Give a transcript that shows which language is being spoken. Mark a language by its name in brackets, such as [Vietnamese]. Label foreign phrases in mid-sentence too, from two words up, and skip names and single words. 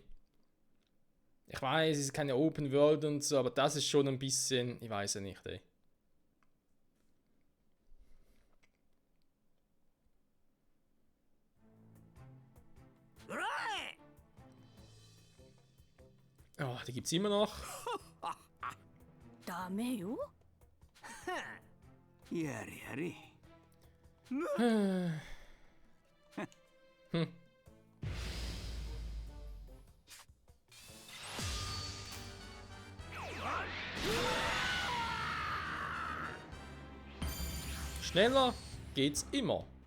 [German] Ich weiß, es ist keine [English] Open World [German] und so, aber das ist schon ein bisschen. Ich weiß ja nicht, ey. Oh, die gibt's immer noch. [Japanese] ダメよ。やれやれ。 [German] Schneller geht's immer.